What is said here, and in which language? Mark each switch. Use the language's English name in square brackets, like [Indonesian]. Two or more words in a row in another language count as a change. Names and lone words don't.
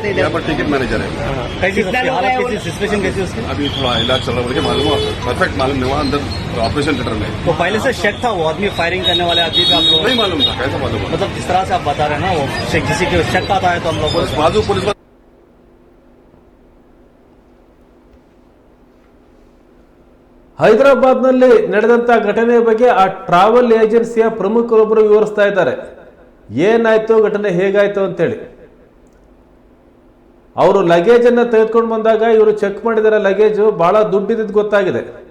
[Hindi] यहाँ इधर पर [English] ticket manager [Hindi] है कितना लोग आए वो? सिचुएशन कैसी है उसकी? अभी थोड़ा इलाज चल रहा है मुझे मालूम हुआ परफेक्ट मालूम नहीं हुआ अंदर [English] operation theater [Hindi] में तो पहले से शक था वो आदमी फायरिंग करने वाले आदमी पे आप लोग नहीं मालूम था कैसा मालूम हुआ मतलब जिस तरह से आप बता रहे हैं ना वो किसी के शक आता है तो हम लोग बस बाजू पुलिस [Kannada] ಹೈದರಾಬಾದ್ನಲ್ಲಿ ನಡೆದಂತ ಘಟನೆಯ ಬಗ್ಗೆ ಆ ಟ್ರಾವೆಲ್ ಏಜೆನ್ಸಿಯ ಪ್ರಮುಖರೊಬ್ಬರು ವಿವರಿಸ್ತಾ ಇದ್ದಾರೆ ಏನಾಯ್ತು ಘಟನೆ ಹೇಗಾಯ್ತು ಅಂತೇಳಿ. ಅವರು ಲಗೇಜ್ ಅನ್ನ ತೆಗೆದುಕೊಂಡು ಬಂದಾಗ ಇವರು ಚೆಕ್ ಮಾಡಿದರೆ ಲಗೇಜ್ ಬಹಳ ದುಡ್ಡಿದ್ದು ಗೊತ್ತಾಗಿದೆ.